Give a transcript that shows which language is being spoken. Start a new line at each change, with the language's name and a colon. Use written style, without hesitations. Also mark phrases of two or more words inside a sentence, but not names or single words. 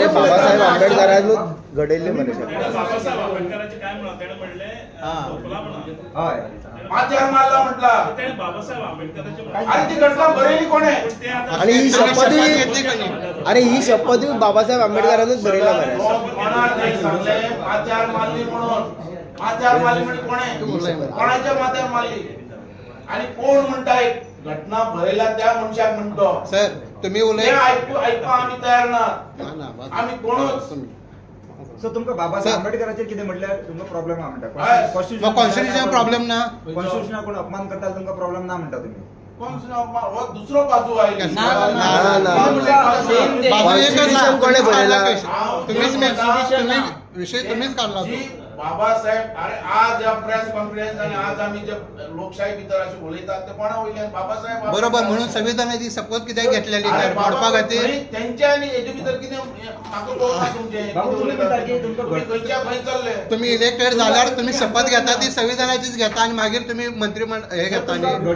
Konkani: अरे बाबासाहेब आंबेडकरांनी घडयले मरे
Marathi: बाबासाहेब आंबेडकरांचे काय म्हणा त्याने म्हणले हा. झोपला म्हणा
Konkani: हय
Marathi: माथ्यार मारला म्हटला त्याने बाबासाहेब आंबेडकरांचे
Konkani: अरे ती घटना बरयली कोणे
Marathi: पण ते आता आणि ही त्यांनी शपथ शपथ घेतली का नाही?
Konkani: अरे ही शपथ बाबासाहेब आंबेडकरांनीच बरयला मरे कोणाला नाही सांगले माथ्यार मारली म्हणून माथ्यार मारली म्हणजे कोणे कोणाच्या माथ्यार मारली आणि कोण म्हणताय घटना बरयला त्या मनशाक म्हणतो
Marathi: सर तुम्ही ते
Konkani: उलय ऐकू आम्ही तयार ना ना, ना, बस. आम्ही कोणच सो तुमका बाबासाहेब आंबेडकरांचे कितें म्हटल्यार तुमका प्रॉब्लेम हा म्हणटा हय. मग कॉन्स्टिट्युशन प्रॉब्लेम ना कॉन्स्टिट्युशना कोण अपमान करता तुमका प्रॉब्लेम ना म्हणटा तुम्ही हो दुसरो बाजू आयली ना, ना. बाजू एकच
English: Constitution
Marathi: आहे.
Konkani: कोणे बनवला?
Marathi: तुम्हीच विषय तुम्हीच काढला जी तो.
Konkani: बाबासाहेब अरे आज या
English: press conference
Konkani: आणि आज आम्ही जे लोकशाही भितर असे उलयतात ते कोणा वयल्यान बाबासाहेब बरोबर म्हणून संविधानाची शपथ कित्याक घेतलेली अरे बाबा, मोडपा खातीर खंय तेंच्या आणि हेजे भितर कितें म्हाका कळना तुमचें बाबा, कितें तुम्ही उलयतात म्हणटा की ते. तुमका तुम्ही खंयच्या खंय चालले
Marathi: तुम्ही इलेक्टेड झाल्यावर तुम्ही शपथ घेता ती संविधानाचीच घेता आणि मागीर तुम्ही मंत्रिमंडळ हे घेता आणि